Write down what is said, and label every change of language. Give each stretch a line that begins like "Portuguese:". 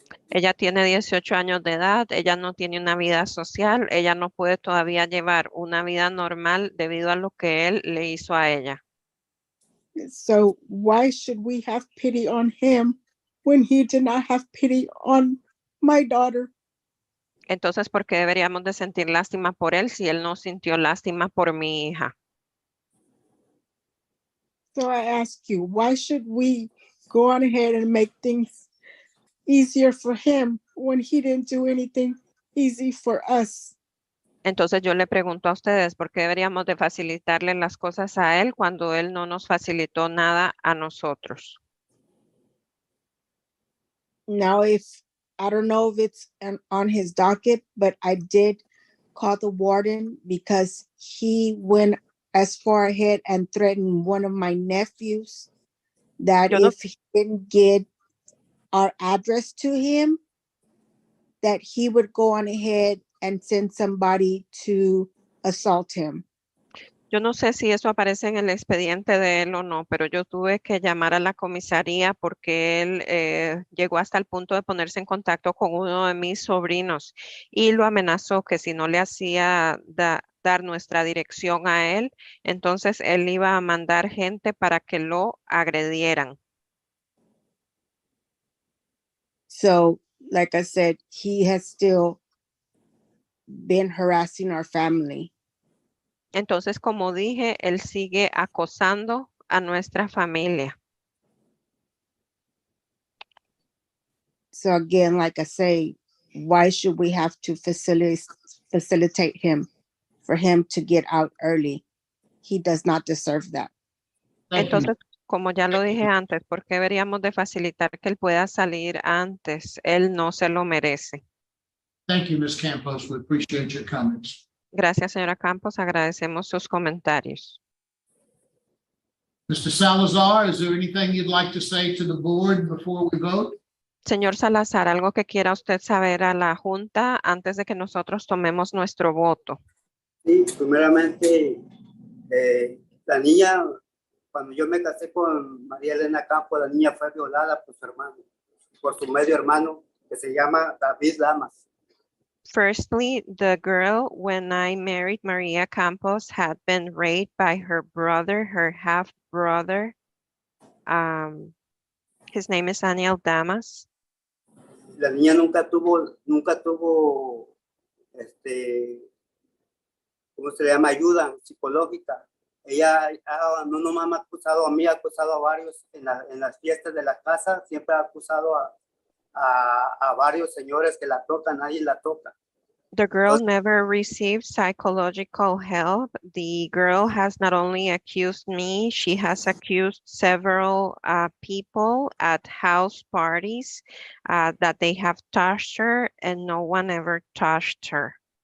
Spanish: Ella tiene 18 años de edad, ella no tiene una vida social, ella no puede todavía llevar una vida normal debido a lo que él le hizo a ella.
English: So why should we have pity on him when he did not have pity on my daughter?
Spanish: Entonces, ¿por qué deberíamos de sentir lástima por él si él no sintió lástima por mi hija?
English: So I ask you, why should we go on ahead and make things easier for him when he didn't do anything easy for us?
Spanish: Entonces yo le pregunto a ustedes, ¿por qué deberíamos de facilitarle las cosas a él cuando él no nos facilitó nada a nosotros?
English: Now, I don't know if it's on his docket, but I did call the warden because he went as far ahead and threatened one of my nephews that if he didn't get our address to him, that he would go on ahead and send somebody to assault him.
Spanish: Yo no sé si eso aparece en el expediente de él o no, pero yo tuve que llamar a la comisaría porque él llegó hasta el punto de ponerse en contacto con uno de mis sobrinos y lo amenazó que si no le hacía dar nuestra dirección a él, entonces él iba a mandar gente para que lo agredieran.
English: So, like I said, he has still been harassing our family.
Spanish: Entonces, como dije, él sigue acosando a nuestra familia.
English: So again, like I say, why should we have to facilitate him for him to get out early? He does not deserve that.
Spanish: Entonces, como ya lo dije antes, ¿por qué deberíamos de facilitar que él pueda salir antes? Él no se lo merece.
English: Thank you, Ms. Campos. We appreciate your comments.
Spanish: Gracias, señora Campos. Agradecemos sus comentarios.
English: Mr. Salazar, is there anything you'd like to say to the board before we vote?
Spanish: Señor Salazar, ¿algo que quiera usted saber a la Junta antes de que nosotros tomemos nuestro voto? Sí, primeramente, la niña, cuando yo me casé con María Elena Campos, la niña fue violada por su hermano, por su medio hermano, que se llama David Lamas.
English: Firstly, the girl, when I married Maria Campos, had been raped by her brother, her half brother. His name is Daniel Damas.
Spanish: La niña nunca tuvo, ¿cómo se le llama? Ayuda psicológica. Ella no nomás me ha acusado a mí, ha acusado a varios en las fiestas de la casa, siempre ha acusado a varios señores que la tocan, nadie la toca.
English: The girl never received psychological help. The girl has not only accused me, she has accused several people at house parties that they have touched her, and no one ever touched her.